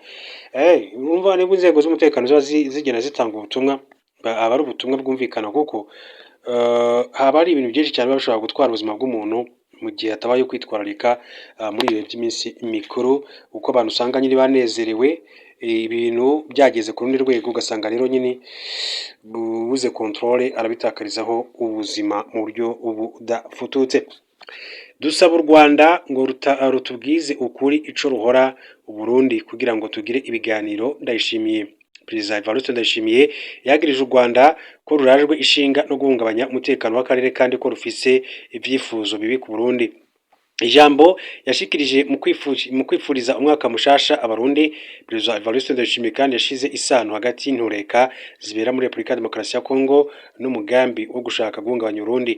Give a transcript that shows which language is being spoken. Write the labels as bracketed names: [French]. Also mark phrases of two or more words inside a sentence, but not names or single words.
[Kinyarwanda] Urumva niba inzego z'umutekano zigena zitanga ubutumwa, aba ari ubutumwa bwumvikana kuko haba ari ibintu byinshi cyane bashobora gutwara ubuzima bw'umuntu mu gihe atabaye kwitwararika muri ibihe by'iminsi mikuru, uko abantu usanga nyine banezerewe, ibintu byageze ku rundi rwego ugasanga rero nyine bubuze controle arabitakarizaho ubuzima mu buryo budafututse. [Rundi] Dusaba u Rwanda ngo rutubwize ukuri ico ruhora u Burundi kugira ngo tugire ibiganiro. Ndayishimiye Perezida Evariste Ndayishimiye yagirije u Rwanda ko rurajwe ishinga no guhungabanya umutekano w'akarere kandi ko rufise ibyifuzo bibi ku Burundi. Ijambo yashikirije mu kwifuriza umwaka mushasha abarundi, Perezida Evariste Ndayishimiye kandi yashize isano hagati y'intureka zibera muri Repubulika ya Demokarasi ya Kongo n'umugambi wo gushaka guhungabanya Burundi.